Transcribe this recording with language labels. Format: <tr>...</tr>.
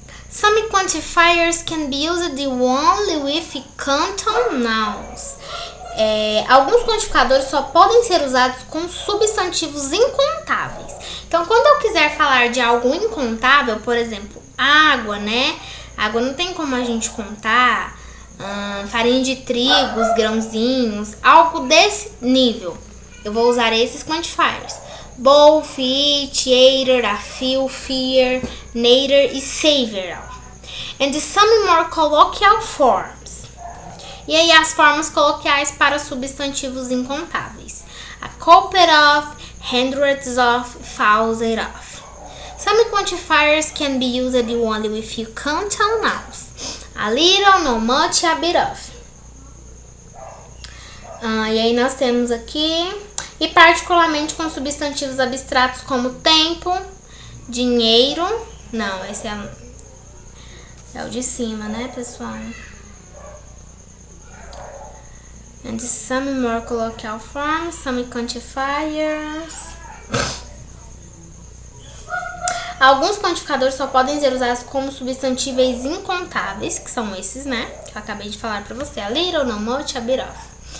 <en>Some quantifiers can be used only with countable nouns.</en> <pt>Alguns quantificadores só podem ser usados com substantivos incontáveis. Então, quando eu quiser falar de algo incontável, por exemplo, água, né? Água não tem como a gente contar. Farinha de trigo, os grãozinhos, algo desse nível. Eu vou usar esses quantifiers.</pt> <en>Both, each, either, a few, fear, neither e several. And some more colloquial forms.</en> <pt>E aí as formas coloquiais para substantivos incontáveis.</pt> <en>A couple of, hundreds of, thousands of. Some quantifiers can be used only with few countable nouns. A little, no much, a bit of.</en> <pt>E aí nós temos aqui, e particularmente com substantivos abstratos como tempo, dinheiro. Não, esse é o de cima, né, pessoal?</pt> <en>And some more colloquial forms, some quantifiers.</en> <pt>Alguns quantificadores só podem ser usados como substantivos incontáveis, que são esses, né? Que eu acabei de falar pra você.</pt> <en>A little, no much, a bit of.</en>